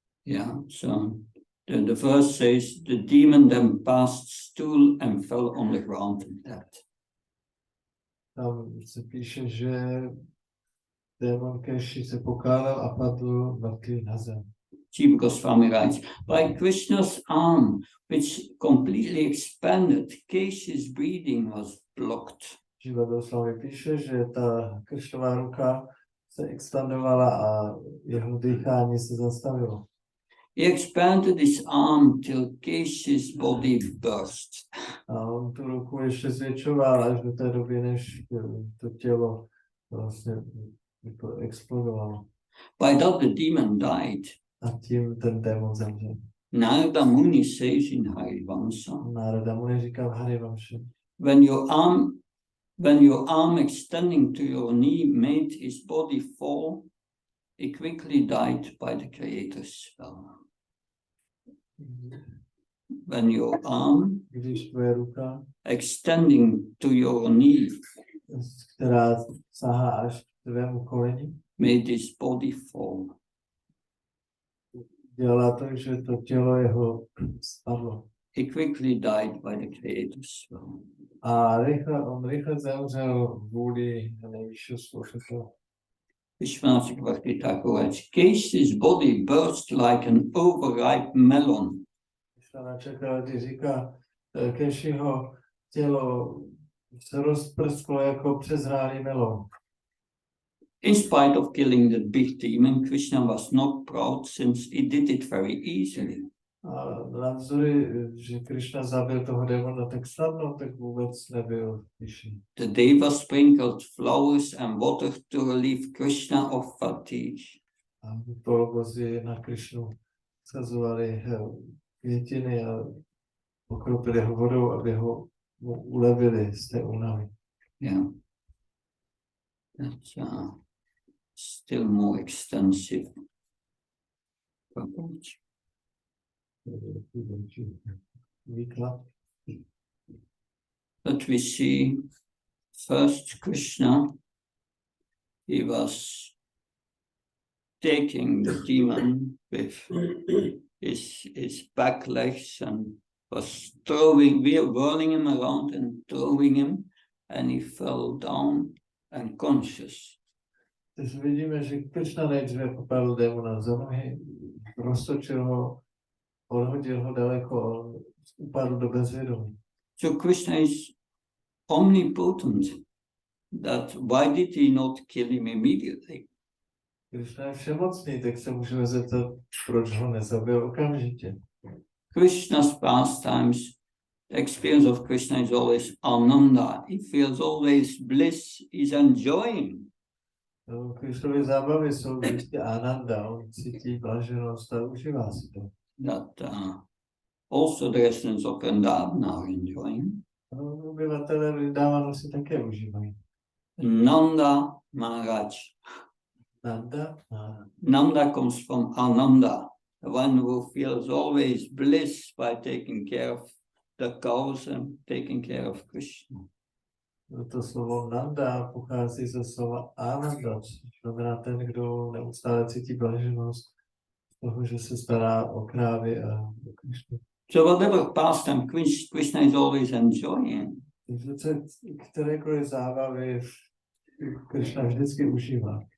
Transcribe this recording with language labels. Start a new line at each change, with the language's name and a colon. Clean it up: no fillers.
English: Yeah, so the verse says, the demon then passed stool and fell on the ground and dead.
Czech: Tam se píše, že démon Keši se pokálel a padl mrtvý na zem.
English: Jiva Goswami writes, by Krishna's arm, which completely expanded, Keshi's breathing was blocked.
Czech: Jiva Goswami píše, že ta Krishnova ruka se expandovala a jeho dýchání se zastavilo.
English: He expanded his arm till Keshi's body burst.
Czech: A on tu ruku ještě zvětšoval až do té doby, než to tělo vlastně explodovalo.
English: By that the demon died.
Czech: A tím ten démon zemřel.
English: Narada Muni says in Harivamsa,
Czech: Narada Muni říká v Harivamše,
English: when your arm extending to your knee made his body fall, he quickly died by the Creator's spell. When your arm
Czech: když tvoje ruka,
English: extending to your knee
Czech: která sahá až k tvému koleni,
English: made his body fall,
Czech: dělá to, že to tělo jeho spadlo.
English: he quickly died by the Creator's spell.
Czech: A on rychle zemřel vůli nejvyššího stvořitele.
English: Vishwanath Chakravarti Thakur writes, Keshi's body burst like an overripe melon.
Czech: Vishwanath Chakravarti říká, Keshiho tělo se rozprsklo jako přezrálý melon.
English: In spite of killing the big demon, Krishna was not proud since he did it very easily.
Czech: A navzdory, že Krishna zabil toho démona tak snadno, tak vůbec nebyl pyšný.
English: The Deva sprinkled flowers and water to relieve Krishna of fatigue.
Czech: A polobozy na Krishnu schazovali květiny a pokropili ho vodou, aby ho ulevili z té únavy.
English: Yeah. That's still more extensive approach.
Czech: Výklad.
English: But we see first Krishna, he was taking the demon with his back legs and was whirling him around and throwing him, and he fell down unconscious.
Czech: Takže vidíme, že Krishna nejdříve popadl démona za nohy, roztočil ho, odhodil ho daleko, upadl do bezvědomí.
English: So Krishna is omnipotent. That why did he not kill him immediately?
Czech: Krishna je všemocný, tak se můžeme zeptat, proč ho nezabil okamžitě.
English: Krishna's pastimes, the experience of Krishna is always ananda. He feels always bliss, he's enjoying.
Czech: Krishnovy zábavy jsou vždycky ananda, on cítí blaženost a užívá si to.
English: That also the residents of Vrindavan are enjoying.
Czech: Obyvatelé Vrindavanu si také užívají.
English: Nanda Maharaj. Nanda comes from Ananda, the one who feels always bliss by taking care of the cows and taking care of Krishna.
Czech: To slovo nanda pochází ze slova ananda, což znamená ten, kdo neustále cítí blaženost z toho, že se stará o krávy a o Krishnu.
English: So whatever pastime Krishna is always enjoying.
Czech: Takže kterékoliv zábavy Krishna vždycky užívá.